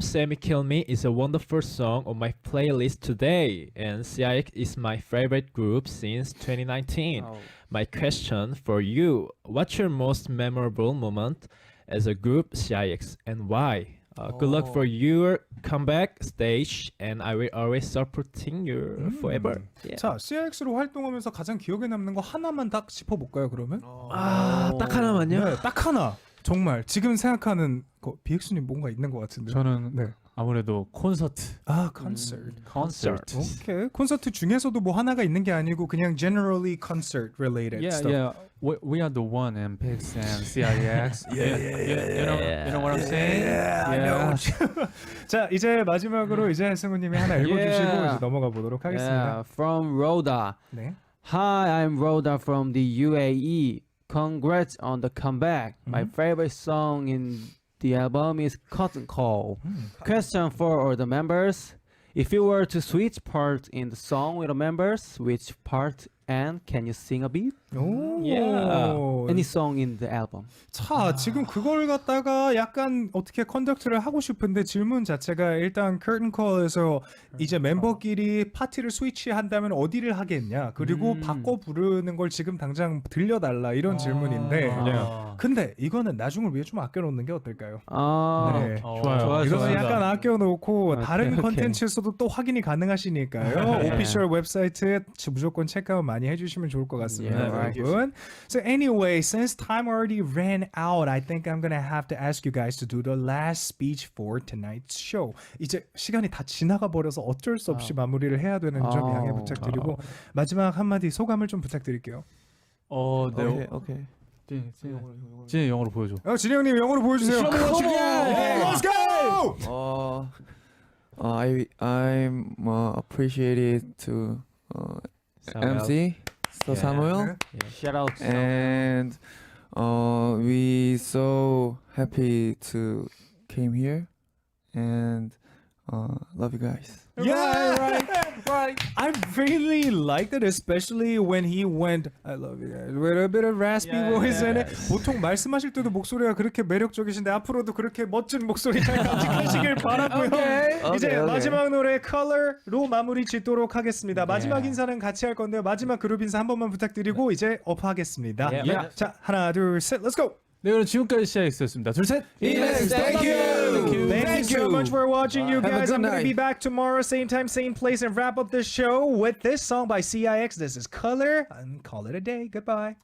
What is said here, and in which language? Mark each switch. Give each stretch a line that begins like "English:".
English: Semi Kill Me is a wonderful song on my playlist today, and CIX is my favorite group since 2019. My question for you: what's your most memorable moment as a group, CIX, and why? Good luck for your comeback stage, and I will always supporting you forever. Yeah.
Korean: 자, CIX로 활동하면서 가장 기억에 남는 거 하나만 딱 짚어볼까요, 그러면? 딱 하나만요? 네, 딱 하나. 정말 지금 생각하는 거 BX님 뭔가 있는 것 같은데. 저는 네. 아무래도 콘서트. 콘서트. 오케이. 콘서트 중에서도 뭐 하나가 있는 게 아니고 그냥
English: generally concert related Yeah, stuff. yeah. We are the one in Pix and CIX. You know what I'm saying? Yeah.
Korean: 자, 이제 마지막으로 이제 승우님이 하나 읽어주시고 이제 넘어가 보도록 하겠습니다.
English: Yeah, from Rhoda.
Korean: 네.
English: Hi, I'm Rhoda from the UAE. Congrats on the comeback. My favorite song in the album is Curtain Call. Question for all the members. If you were to switch parts in the song with the members, which part And can you sing a bit?
Korean: 오.
English: Any song in the album?
Korean: 자, 지금 그걸 갖다가 약간 어떻게 컨덕트를 하고 싶은데 질문 자체가 일단 curtain call에서 이제 멤버끼리 파티를 스위치한다면 어디를 하겠냐? 그리고 바꿔 부르는 걸 지금 당장 들려달라 이런 질문인데 근데 이거는 나중을 위해 좀 아껴놓는 게 어떨까요? 네. 좋아요. 이거는 약간 아껴놓고
English: 오케이,
Korean: 다른
English: 오케이.
Korean: 컨텐츠에서도 또 확인이 가능하시니까요. 오피셜 웹사이트에 무조건 체크아웃 많이 해주시면 좋을 것 같습니다, 여러분.
English: So anyway, since time already ran out, I think I'm gonna have to ask you guys to do the last speech for tonight's show.
Korean: 이제 시간이 다 지나가 버려서 어쩔 수 없이 마무리를 해야 되는 점 양해 부탁드리고 마지막 한마디 소감을 좀 부탁드릴게요. 네.
English: 오케이.
Korean: 진이 영어로 보여줘. 진이 형님 영어로 보여주세요.
English: Let's go! I'm appreciated to MC So Samuel Shout out. and we so happy to came here and love you guys. Yeah, right. I really liked it, especially when he went, I love you guys, with a bit of raspy voice in it.
Korean: 보통 말씀하실 때도 목소리가 그렇게 매력적이신데 앞으로도 그렇게 멋진 목소리 잘 간직하시길 바라고요. 이제
English: Okay.
Korean: 마지막 노래 Color로 마무리 짓도록 하겠습니다. 마지막 인사는 같이 할 건데요. 마지막 그룹 인사 한 번만 부탁드리고 이제 업하겠습니다. 자, 하나, 둘, 셋,
English: let's go!
Korean: 네, 그럼 지금까지 CIX였습니다. 둘, 셋.
English: Yes, thank you. Thank you so much for watching, you Have a guys. good I'm going to be night. back tomorrow, same time, same place, and wrap up this show with this song by CIX. This is Color, and call it a day. Goodbye.